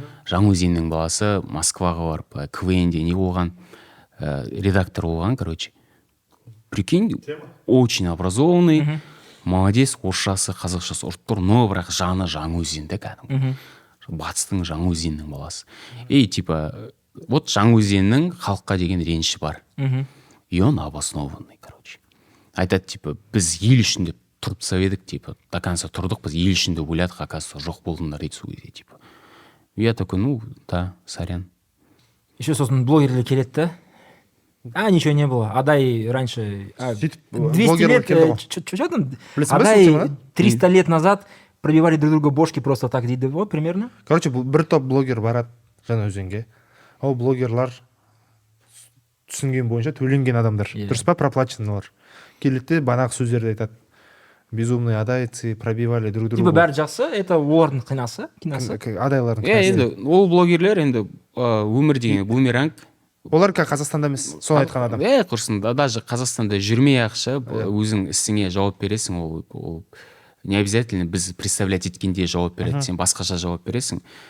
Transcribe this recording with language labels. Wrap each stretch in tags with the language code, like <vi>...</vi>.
<kk>Жаңаөзеннің баласы Москваға барып КВН-де не болған, редактор болған, короче.</kk> <ru>Прикинь, очень образованный, молодец,</ru> <kk>орысшасы, қазақшасы ұрып тұр, но бірақ жаны Жаңаөзенде кәдімгі. Батыстың Жаңаөзеннің баласы.</kk> <ru>И типа, вот</ru> <kk>Жаңаөзеннің халыққа деген реніші бар.</kk> <ru>И он обоснованный, короче.</ru> <kk>Айтады, типа, біз ел үшін деп тұрып едік, типа, до конца тұрдық, біз ел үшін деп ойладық, оказывается, жоқ болдыңдар дейді сол кезде, типа.</kk> <ru>Я такой, ну, да, сорян.</ru> <kk>Еще сосын блогерлер келеді да.</kk> <ru>Ничего не было. Адай раньше... 200 лет... Что там? Адай 300 лет назад пробивали друг друга бошки просто так</ru> <kk>дейді.</kk> <ru>Вот, примерно.</ru> <kk>Короче, бір топ блогер барады Жаңаөзенге. Ол блогерлар түсінген бойынша төленген адамдар. Дұрыс па, проплаченныйлар. Келеді, банақ сөздерді айтады.</kk> <ru>Безумные адайцы пробивали друг друга.</ru> <kk>Типа бәрі жақсы, это олардың киносы. Адайлардың киносы. Енді ол блогерлер енді өмір деген бумеранг. Олар Қазақстанда емес, соны айтқан адам. Құрсын, даже Қазақстанда жүрмей ақша, өзің ісіңе жауап бересің, ол</kk> <ru>не обязательно</ru> <kk>біз представлять еткенде жауап береді, сен басқаша жауап бересің.</kk>